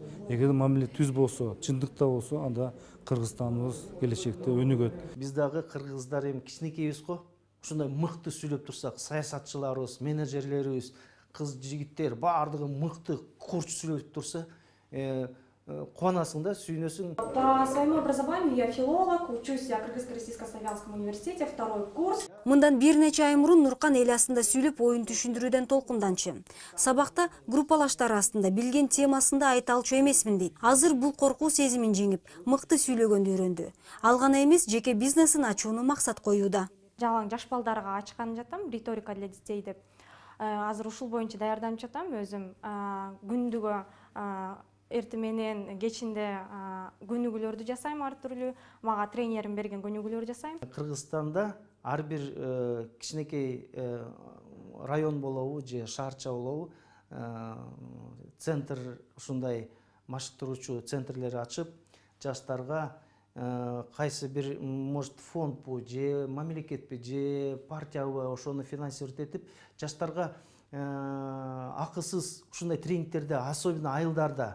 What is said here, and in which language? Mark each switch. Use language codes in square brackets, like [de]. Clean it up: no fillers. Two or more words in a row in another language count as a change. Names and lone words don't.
[ky] Эгер мамиле түз болсо, чындыкта болсо, анда Кыргызстаныбыз келечекте өнүгөт. Биз дагы кыргыздар эми кичинекейбиз го. Ушундай мыкты сүйлөп турсак, саясатчыларыбыз, менеджерлерибиз, кыз жигиттер баардыгы мыкты курч сүйлөп турса, кубанасың да, сүйүнөсүң. [ru] По своему образованию я филолог, учусь в Кыргызско-Российско-Славянском университете, 2-й курс. [ky] Мындан бир нече ай мурун Нуркан эл астында сүйлөп оюн түшүндүрүүдөн толкунданчы. Сабакта группалаштар астында билген темасында айта алчу эмесмин дейт. Азыр бул коркуу сезимин жеңип, мыкты сүйлөгөндү үйрөндү. Ал гана эмес, жеке бизнесин ачууну максат коюуда. Жалаң жаш балдарга ачкан жатам, [ru] риторика для детей деп. [ky] Азыр ушул боюнча даярданып жатам өзүм. Күндүгө эртең менен кечинде көнүгүүлөрдү жасайм ар түрлүү. Мага тренерим берген көнүгүүлөрдү жасайм. Кыргызстанда ар бир кичинекей район болобу же шаарча болобу центр ушундай машыктыруучу центрлер ачып, жаштарга кайсы бир может фондбу же мамлекетпи же партиябы ошону финансировать этип жаштарга акысыз ушундай тренингтерди, особенно айылдарда.